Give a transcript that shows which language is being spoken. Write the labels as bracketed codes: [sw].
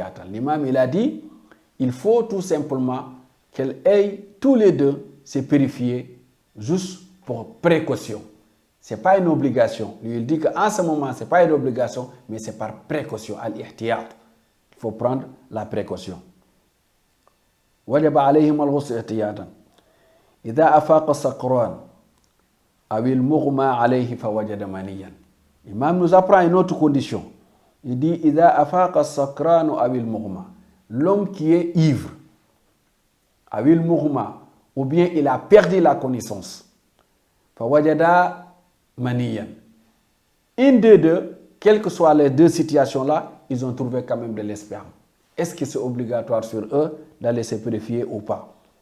[fr] L'imam, il a dit, il faut tout simplement qu'elles aillent tous les deux se purifier juste pour précaution. Ce n'est pas une obligation. Lui, il dit qu'en ce moment, ce n'est pas une obligation, mais c'est par précaution. Al-ihtiyat. Il faut prendre la précaution. [ar] وجب عليهم الغسل احتياطا إذا أفاق السكران أو المغمى عليه فوجد منيا. [fr] L'imam nous apprend une autre condition. Il dit [ar] إذا أفاق السكران أو المغمى. [fr] L'homme qui est ivre, [ar] أو المغمى, [fr] ou bien il a perdu la connaissance. [ar] فوجد منيا. [fr] Une des deux, quelles que soient les deux situations-là, ils ont trouvé quand même de l'esperme. Est-ce que c'est obligatoire sur eux d'aller se purifier ou pas?